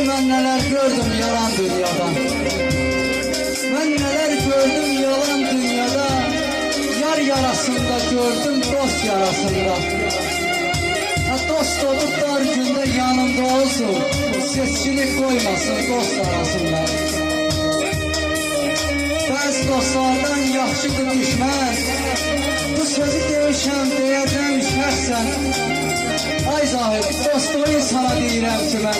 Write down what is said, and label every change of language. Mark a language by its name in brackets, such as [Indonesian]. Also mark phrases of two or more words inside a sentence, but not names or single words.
[Turkish] neler gördüm yalan dünyada. Ben neler gördüm yalan dünyada. Yar yarasında gördüm dost yarasında. Ha dost olup dar günde yanında olsun. Seçkilik koymasın dost arasında. [Azerbaijani] Bəzi dostlardan yaxşıdır düşmən. Bu sözü demişəm deyəcəm şəxsən. Ay zahid dostluğu insana deyirəm ki mən.